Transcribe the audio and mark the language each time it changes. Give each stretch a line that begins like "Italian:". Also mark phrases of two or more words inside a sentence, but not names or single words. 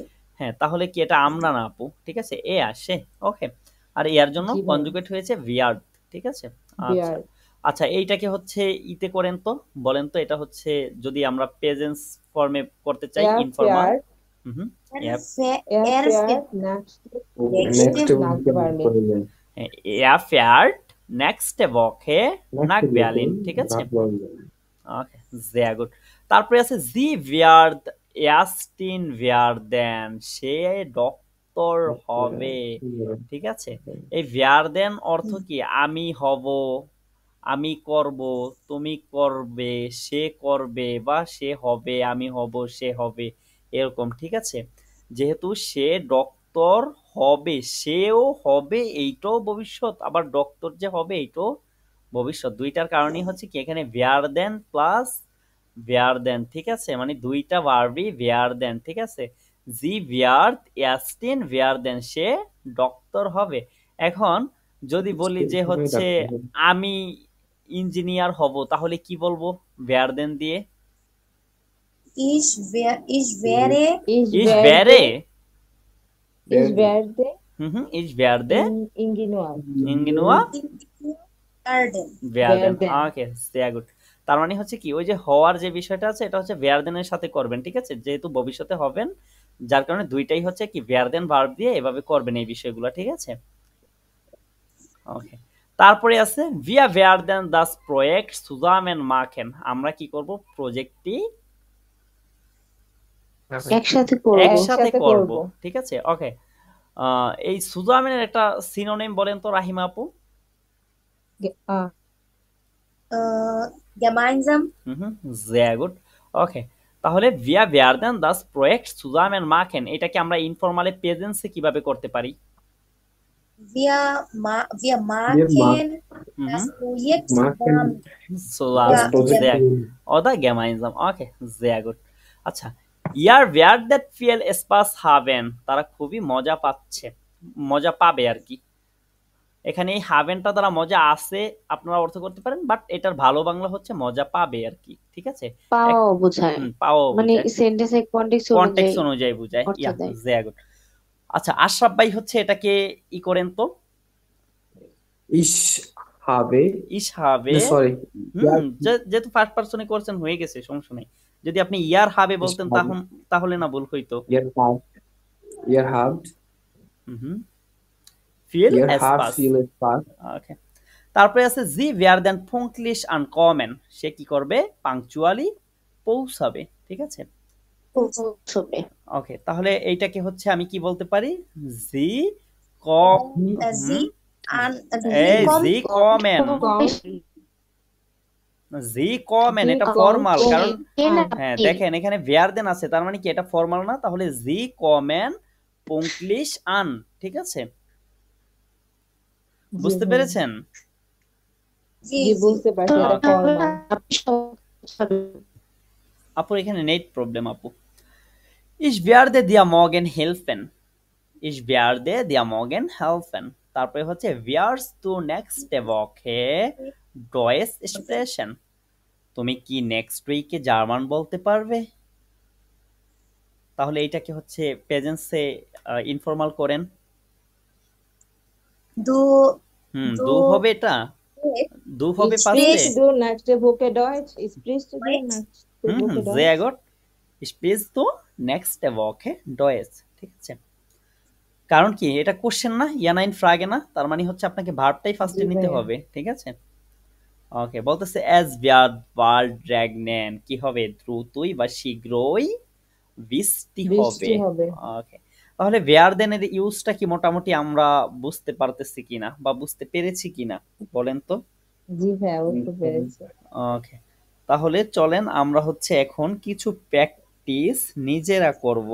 Bangla: হ্যাঁ, তাহলে কি এটা আমরা না আপু, ঠিক আছে? এ আসে, ওকে। আর এর জন্য জি ভাইয়া কনজুগেট হয়েছে ভিয়ার্ড, ঠিক আছে? আচ্ছা বিয়ার আচ্ছা, এইটাকে হচ্ছে ইতে করেন তো, বলেন তো এটা হচ্ছে যদি আমরা প্রেজেন্স ফর্মে করতে চাই
German: er
Bangla: ইনফর্মাল।
German: fährt হুম এর er এর fährt nächste নেক্সট Woche nach Berlin. er fährt nächste Woche nach Berlin,
Bangla: ঠিক আছে? ওকে,
German: sehr gut।
Bangla: তারপরে আছে
German: sie wird Ärztin werden,
Bangla: সে ডক্টর হবে, ঠিক আছে? এই werden অর্থ কি? আমি হব, আমি করব, তুমি করবে, সে করবে, বা সে হবে, আমি হব, সে হবে, এরকম, ঠিক আছে? যেহেতু সে ডক্টর হবে, সেও হবে, এইটাও ভবিষ্যৎ, আবার ডক্টর যে হবে এইটাও ভবিষ্যৎ। দুইটার কারণেই হচ্ছে কি এখানে werden প্লাস werden, ঠিক আছে? মানে দুইটা ভার্বই werden, ঠিক আছে? জি
German: wird Ärztin werden,
Bangla: সে ডক্টর হবে। এখন যদি বলি যে হচ্ছে আমি ইঞ্জিনিয়ার হব, তাহলে কি বলবো werden দিয়ে?
German: ich wäre Ich Ich werde wäre ich werde ich werde Ingenieur Ingenieur গার্ডেন werden, werden.
Bangla: ওকে,
German: sehr gut।
Bangla: তার মানে হচ্ছে কি ওই যে হওয়ার যে বিষয়টা আছে এটা হচ্ছে werden এর সাথে করবেন, ঠিক আছে? যেহেতু ভবিষ্যতে হবেন, যার কারণে দুইটাই হচ্ছে কি werden ভার্ব দিয়ে এভাবে করবেন এই বিষয়গুলো, ঠিক আছে? ওকে। তারপরে আছে
German: wir werden das Projekt zusammen machen,
Bangla: আমরা কি করব? প্রজেক্টটি একসাথে করব একসাথে একসাথে করব, করব ঠিক আছে? ওকে। এই সুজামের একটা সিনোনিম বলেন তো রাহিমা আপু।
German: gemeinsam sehr gut,
Bangla: ওকে। তাহলে
German: wir werden das Projekt zusammen machen,
Bangla: এটাকে আমরা ইনফর্মালি প্রেজেন্সে কিভাবে করতে পারি?
German: wir machen das Projekt zusammen zusammen oder gemeinsam, ওকে, sehr gut। আচ্ছা, ihr werdet viel Spaß haben,
Bangla: তারা খুবই মজা পাচ্ছে, মজা পাবে আর কি। এখানে এই হাভেনটা দ্বারা মজা আছে আপনারা অর্থ করতে পারেন, বাট এটার ভালো বাংলা হচ্ছে মজা পাবে আর কি, ঠিক আছে? পাওয়া বোঝায় পাওয়া মানে বোঝায়, সেন্টেন্সের কনটেক্সট অনুযায়ী বোঝায়। অর্থ দেয়।
German: sehr gut।
Bangla: আচ্ছা, আশরাফ ভাই হচ্ছে এটাকে ই করেন তো।
German: Ich habe, Ich habe
English: sorry,
Bangla: যেহেতু ফার্স্ট পারসনে করছেন হয়ে গেছে, সমস্যা নেই। যদি আপনি
German: ihr habe ich
Bangla: বলতেন
German: habe,
Bangla: তাহলে না ভুল হইতো।
German: ihr habt, viel ihr habt Spaß। viel Spaß, ওকে,
Bangla: তারপরে আছে
German: sie werden pünktlich ankommen,
Bangla: সে কি করবে, পাংচুয়ালি পৌঁছাবে, ঠিক আছে। পৌঁছবে। ওকে, তাহলে এইটাকে হচ্ছে আমি কি বলতে পারি,
German: Sie komm,
Bangla: জি এই
German: Sie kommen, Sie kommen,
Bangla: এটা ফর্মাল, কারণ হ্যাঁ দেখেন এখানে werden আছে, তার মানে কি এটা ফর্মাল না, তাহলে
German: Sie kommen pünktlich an,
Bangla: ঠিক আছে, বুঝতে পেরেছেন? জি জি বুঝতে পারছি, এটা ফর্মাল। আপু এখানে নেট প্রবলেম আপু।
German: Ich werde dir morgen helfen, ich werde dir morgen helfen,
Bangla: তারপরে হচ্ছে
German: wirst du nächste Woche Deutsch sprechen,
Bangla: তুমি কি নেক্সট উইকে জার্মান বলতে পারবে? তাহলে এইটাকে হচ্ছে প্রেজেন্সে ইনফর্মাল করেন।
German: দু
Bangla: দু হবে, এটা দু হবে পাশে,
German: Sprichst du nächste Woche Deutsch? Sprichst du nächste Woche Deutsch? sehr gut, sprichst du nächste Woche Deutsch,
Bangla: ঠিক আছে। কারণ কি এটা কোশ্চেন না,
German: Ja Nein Frage
Bangla: না, তার মানে হচ্ছে আপনাকে ভার্বটাই ফার্স্টে নিতে হবে, ঠিক আছে। ওকে, বলতেছে
German: as wird bald regnen,
Bangla: কি হবে, দ্রুতই বা শীঘ্রই বৃষ্টি হবে। ওকে, তাহলে werden এর ইউজটা কি মোটামুটি আমরা বুঝতে পারতেছি কিনা বা বুঝতে পেরেছি কিনা বলেন তো? জি ভাই, বুঝতে পেরেছি। ওকে, তাহলে চলেন আমরা হচ্ছে এখন কিছু প্র্যাকটিস নিজেরা করব।